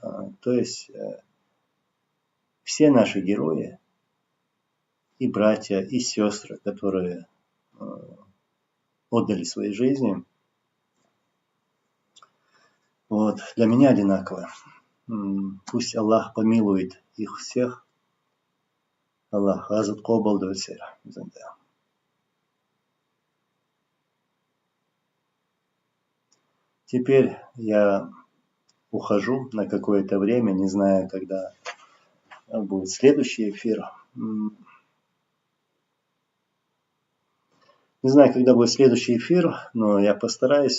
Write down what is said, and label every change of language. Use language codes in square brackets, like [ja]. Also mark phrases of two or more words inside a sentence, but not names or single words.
[ru] То есть все наши герои, и братья, и сестры, которые отдали свои жизни, вот, для меня одинаково. Пусть Аллах помилует их всех. [ce] Аллах азат кобал дольсер. [ru] Теперь я ухожу на какое-то время, не знаю, когда будет следующий эфир. Не знаю, когда будет следующий эфир, но я постараюсь.